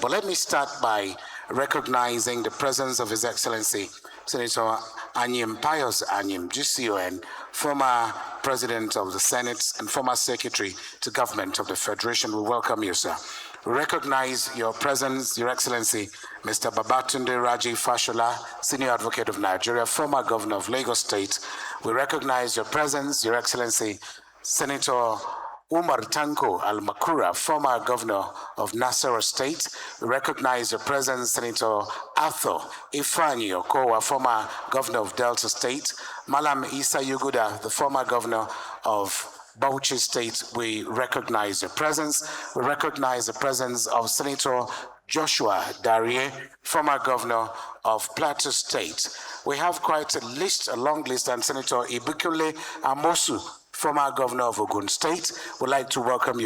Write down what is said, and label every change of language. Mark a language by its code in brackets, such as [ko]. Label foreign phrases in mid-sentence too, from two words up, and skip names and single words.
[en] But let me start by recognizing the presence of His Excellency Senator Anyim Pius Anyim, GCON, former President of the Senate and former Secretary to Government of the Federation. We welcome you, sir. We recognize your presence, Your Excellency, Mr. Babatunde Raji Fashola, Senior Advocate of Nigeria, former Governor of Lagos State. We recognize your presence, Your Excellency, Senator Umar Tanko Al-Makura, former Governor of Nasarawa State. We recognize your presence, Senator Arthur Ifeanyi Okowa, former Governor of Delta State. Malam Isa Yuguda, the former Governor of Bauchi State, we recognize your presence. We recognize the presence of Senator Joshua Darie, former Governor of Plateau State. We have quite a list, a long list, and Senator Ibukule Amosu, former Governor of Ogun State, would like to welcome you.